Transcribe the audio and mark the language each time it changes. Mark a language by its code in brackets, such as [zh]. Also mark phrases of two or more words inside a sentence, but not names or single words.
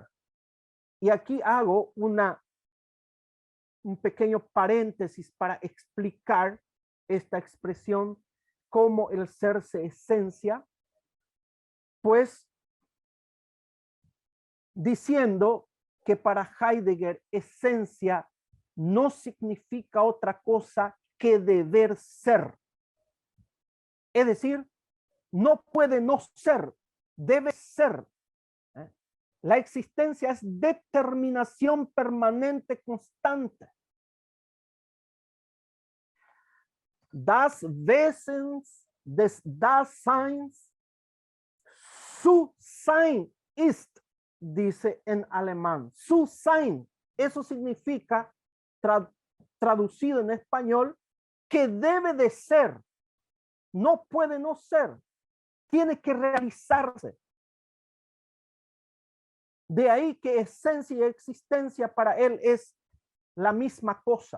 [es] Y aquí hago un pequeño paréntesis para explicar esta expresión, cómo el ser se esencia, pues diciendo que para Heidegger esencia no significa otra cosa que deber ser. Es decir, no puede no ser, debe ser. La existencia es determinación permanente, constante. [de] Das Wesens des Daseins zu sein ist, [es] dice en alemán. [de] Zu sein, [es] eso significa, traducido en español, que debe de ser. No puede no ser. Tiene que realizarse. De ahí que esencia y existencia para él es la misma cosa.